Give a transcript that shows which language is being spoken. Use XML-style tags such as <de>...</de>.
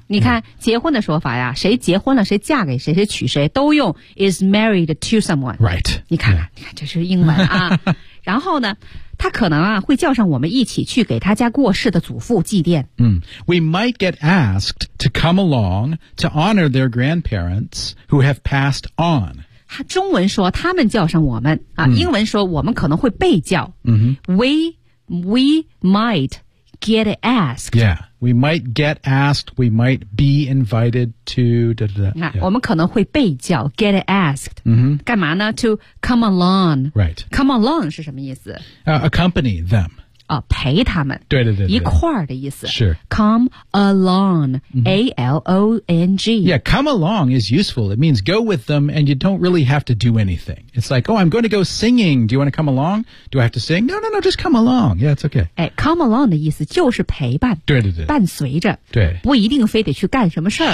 <zh>你看、yeah. 结婚的说法呀谁结婚了谁嫁给谁谁娶谁都用</zh> <en>is married to someone. Right.</en> <zh>你看、yeah. 你看这是英文啊。然后呢他可能啊会叫上我们一起去给他家过世的祖父祭奠。</zh> <en>嗯、We might get asked to come along to honor their grandparents who have passed on.</en> <zh>他中文说他们叫上我们啊、嗯、英文说我们可能会被叫。嗯、</zh> <en>We might get asked. Yeah, we might get asked, we might be invited to...</en> <zh>那、yeah. 我们可能会被叫</zh> <en>get asked.、 Mm-hmm.</en> <zh>干嘛呢</zh> <en>?To come along. Right. Come along</en> <zh>是什么意思、</zh> <en>Accompany them.、</en> <zh>陪他们。对对 对, 对。一块儿的意思。是。</zh> <en>Come along,、mm-hmm. A-L-O-N-G. Yeah, come along is useful. It means go with them and you don't really have to do anything. It's like, oh, I'm going to go singing. Do you want to come along? Do I have to sing? No, just come along. Yeah, it's okay.</en> <zh>哎 ,</zh> <en>come along</en> <zh>的意思就是陪伴。对对对。伴随着。对。不一定非得去干什么事儿。</zh>